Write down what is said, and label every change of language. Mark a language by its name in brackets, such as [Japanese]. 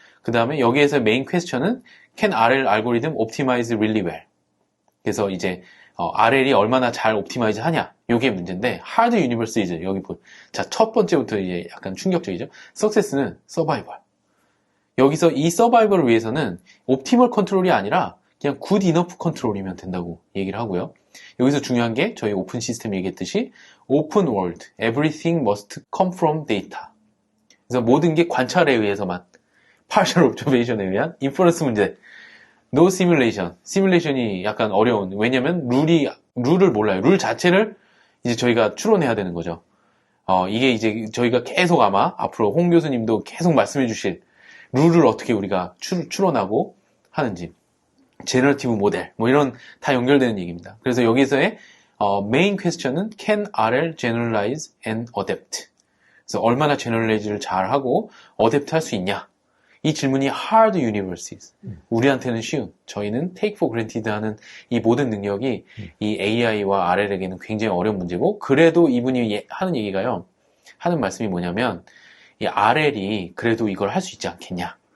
[Korean] 그 다음에 여기에서 메인 퀘스천은 [English] Can RL algorithm optimize really well? [Korean] 그래서 이제 RL이 얼마나 잘 옵티마이즈 하냐 요게 문제인데 [English] hard universes [Korean] 여기 자, 첫 번째부터 이제 약간 충격적이죠. success는 survival. 여기서 이 서바이벌을 위해서는 옵티멀 컨트롤이 아니라 그냥 good enough 컨트롤이면 된다고 얘기를 하고요. 여기서 중요한 게 저희 오픈 시스템 얘기했듯이 [English] open world, everything must come from data. [Korean] 그래서 모든 게 관찰에 의해서만, [English] partial observation [Korean] 에 의한 inference 문제, no simulation. 시뮬레이션이 약간 어려운, 왜냐면 룰을 몰라요. 룰 자체를 이제 저희가 추론해야 되는 거죠. 이게 이제 저희가 계속 아마 앞으로 홍 교수님도 계속 말씀해 주실 룰을 어떻게 우리가 추론하고 하는지, 제너러티브 모델, 뭐 이런 다 연결되는 얘기입니다. 그래서 여기서의 메인 퀘스천은 [English] can RL generalize and adapt. [Korean] 그래서 얼마나 제너럴라이즈를 잘하고 어댑트 할 수 있냐. 이 질문이 [English] hard universes. [Korean] 우리한테는 쉬운, 저희는 [English] take for granted [Korean] 하는 이 모든 능력이 이 AI와 RL에게는 굉장히 어려운 문제고, 그래도 이분이 하는 얘기가요, 하는 말씀이 뭐냐면, 이 RL이 그래도 이걸 할 수 있지 않겠냐.